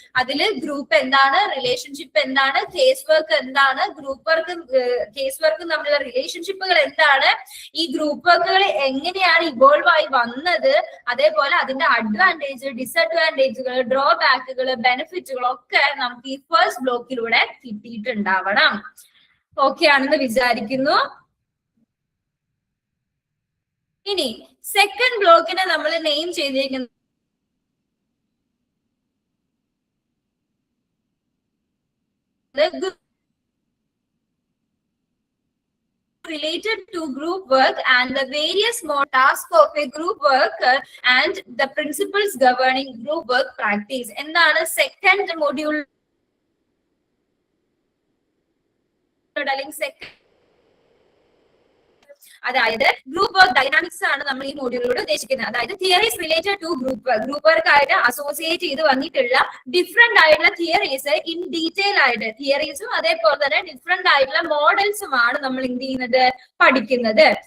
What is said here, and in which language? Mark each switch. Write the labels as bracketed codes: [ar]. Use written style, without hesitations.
[ml] അതില് ഗ്രൂപ്പ് എന്താണ്, റിലേഷൻഷിപ്പ് എന്താണ്, കേസ് വർക്ക് എന്താണ്, ഗ്രൂപ്പ് വർക്ക് കേസ് വർക്കും തമ്മിലുള്ള റിലേഷൻഷിപ്പുകൾ എന്താണ്, ഈ ഗ്രൂപ്പ് വർക്കുകൾ എങ്ങനെയാണ് ഇവോൾവ് ആയി വന്നത്, അതേപോലെ അതിന്റെ അഡ്വാൻറ്റേജ്, ഡിസഡ്വാൻറ്റേജുകൾ, ഡ്രോബാക്കുകൾ, ബെനിഫിറ്റുകൾ ഒക്കെ നമുക്ക് ഈ ഫസ്റ്റ് ബ്ലോക്കിലൂടെ കിട്ടിയിട്ടുണ്ടാവണം. ഓക്കെ ആണെന്ന് വിചാരിക്കുന്നു. ഇനി സെക്കൻഡ് ബ്ലോക്കിനെ നമ്മൾ നെയിം ചെയ്തിരിക്കുന്നത് [en] related to group work and the various more tasks of a group work and the principles governing group work practice. [ml] എന്താണ് സെക്കൻഡ് മൊഡ്യൂൾ അല്ലെങ്കിൽ അതായത് ഗ്രൂപ്പ് വർക്ക് ഡൈനാമിക്സ് ആണ് നമ്മൾ ഈ മോഡ്യൂളിലൂടെ ഉദ്ദേശിക്കുന്നത്. അതായത് theories related to group work ആയിട്ട് അസോസിയേറ്റ് ചെയ്ത് വന്നിട്ടുള്ള ഡിഫറെന്റ് ആയിട്ടുള്ള തിയറീസ് ഇൻ ഡീറ്റെയിൽ ആയിട്ട് തിയറീസും അതേപോലെ തന്നെ ഡിഫറെന്റ് ആയിട്ടുള്ള മോഡൽസുമാണ് നമ്മൾ എന്ത് ചെയ്യുന്നത്, പഠിക്കുന്നത്.